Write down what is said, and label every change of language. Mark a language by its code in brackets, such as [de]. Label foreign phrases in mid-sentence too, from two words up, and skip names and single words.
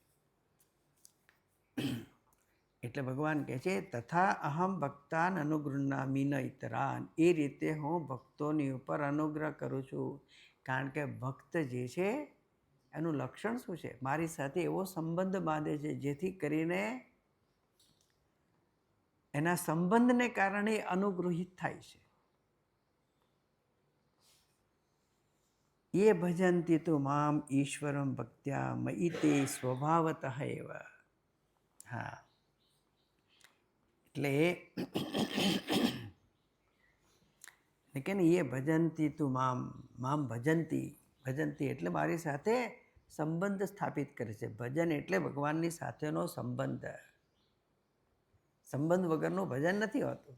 [gu] એટલે ભગવાન કહે છે [sa] तथा अहम् भक्तान् अनुगृह्णामि न इतरान्, [gu] એ રીતે હું ભક્તોની ઉપર અનુગ્રહ કરું છું. કારણ કે ભક્ત જે છે એનું લક્ષણ શું છે? મારી સાથે એવો સંબંધ બાંધે છે જેથી કરીને એના સંબંધને કારણે અનુગૃહિત થાય છે. [sa] ये भजन्ति तो माम ईश्वरम भक्त्या मयि ते स्वभावतः एव. [gu] હા, એટલે કે ને એ [sa] भजन्ति तु माम् भजन्ति, [gu] ભજન્તિ એટલે મારી સાથે સંબંધ સ્થાપિત કરે છે. ભજન એટલે ભગવાનની સાથેનો સંબંધ. સંબંધ વગરનું ભજન નથી હોતું.